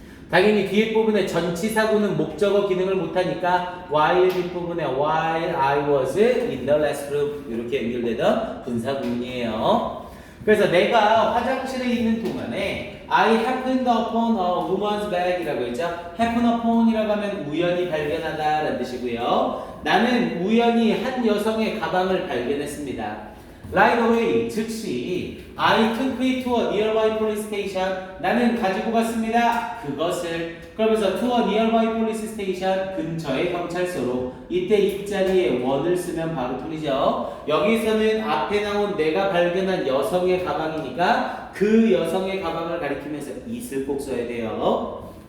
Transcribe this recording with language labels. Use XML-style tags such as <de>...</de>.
<ko>당연히 뒤에 부분에 전치사구는 목적어 기능을 못하니까 while 뒷부분에</ko> <en>while I was in the restroom</en> <ko>이렇게 연결되던 분사구문이에요. 그래서 내가 화장실에 있는 동안에</ko> <en>I happened upon a woman's bag</en> <ko>이라고 했죠. happen upon이라고 하면 우연히 발견하다 라는 뜻이고요. 나는 우연히 한 여성의 가방을 발견했습니다.</ko> <en>Right away,</en> <ko>즉시</ko> <en>I took it to a nearby police station.</en> <ko>나는 가지고 갔습니다. 그것을 그러면서</ko> <en>to a nearby police station</en> <ko>근처의 경찰서로 이때 입자리에 원을 쓰면 바로 틀리죠. 여기서는 앞에 나온 내가 발견한 여성의 가방이니까 그 여성의 가방을 가리키면서 it을 꼭 써야 돼요.</ko>